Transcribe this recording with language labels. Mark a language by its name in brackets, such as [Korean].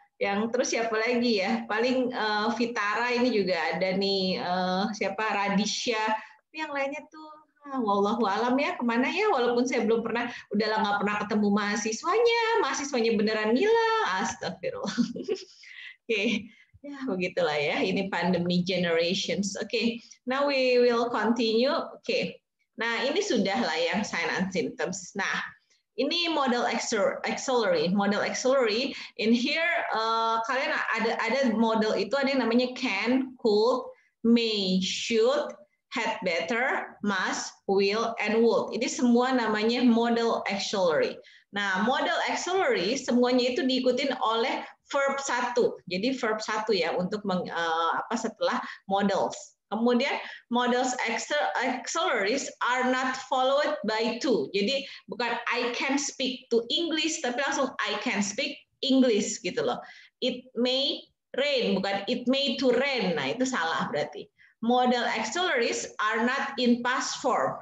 [Indonesian] Yang terus siapa lagi ya? Paling Vitara ini juga ada nih, siapa Radisha. Yang lainnya tuh wallahu alam ya kemana ya, walaupun saya belum pernah, udahlah nggak pernah ketemu mahasiswanya beneran ngilang, astagfirullah. Oke, ya begitulah ya, ini pandemi generations. [English] Oke, now we will continue. [Indonesian] Oke, nah ini sudah lah yang sign and symptoms. Nah, ini model auxiliary. [English] Model auxiliary in here [Indonesian] kalian ada model itu, ada yang namanya can, could, may, should, had better, must, will, and would. Ini semua namanya model auxiliary. Nah, model auxiliary semuanya itu diikutin oleh verb 1. Jadi verb 1 ya untuk setelah models. [English] Kemudian models auxiliaries are not followed by to. [Indonesian] Jadi bukan [English] I can speak to English, [Indonesian] tapi langsung [English] I can speak English [Indonesian] gitu loh. [English] It may rain, bukan it may to rain. [Indonesian] Nah, itu salah berarti. [English] Model auxiliaries are not in past form.